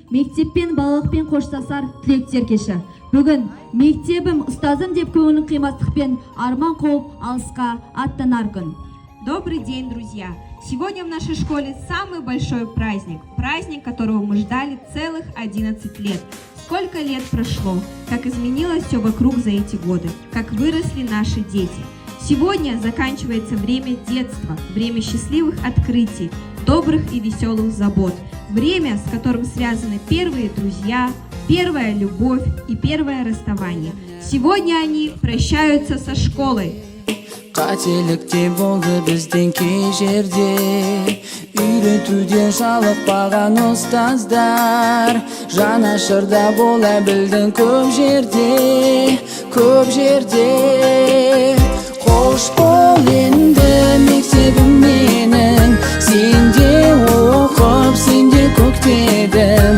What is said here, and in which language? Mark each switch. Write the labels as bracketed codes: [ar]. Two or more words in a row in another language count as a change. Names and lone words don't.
[kk] мектеппен балалықпен қоштасар түлектер кеші. Бүгін мектебім ұстазым деп көңілін қимастықпен арман қуып алысқа аттанар күн. [ru] Добрый день, друзья! Сегодня в нашей школе самый большой праздник. Праздник, которого мы ждали целых 11 лет. Сколько лет прошло, как изменилось все вокруг за эти годы, как выросли наши дети. Сегодня заканчивается время детства, время счастливых открытий, добрых и веселых забот. Время, с которым связаны первые друзья, первая любовь и первое расставание. Сегодня они прощаются со школой. [kk] Қателікте болды бізден кей жерде, үйретуден жалықпаған ұстаздар, жанашырда бола білдің көп жерде, көп жерде. Қош бол енді мектебім менің, сенде оқып, сенде көктедім.